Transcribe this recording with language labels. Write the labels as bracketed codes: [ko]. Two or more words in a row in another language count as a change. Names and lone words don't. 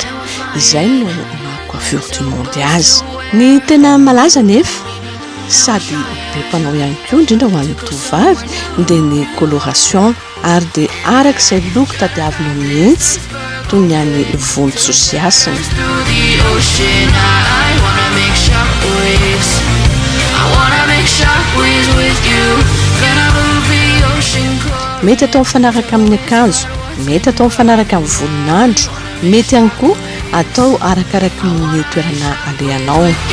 [mg] Izay no [fr] coiffure du monde [mg] azy. Ny tena malaza nefa sady be mpanao ihany koa indrindra ho an'ny tovavy dia ny coloration ary dia araka izay loko tadiavinao mihitsy toy ny an'ny vontso sy asany. Mety atao mifanaraka amin'ny akanjo, mety atao mifanaraka amin'ny volon'andro, mety ihany koa atao arakaraka ny toerana alehanao.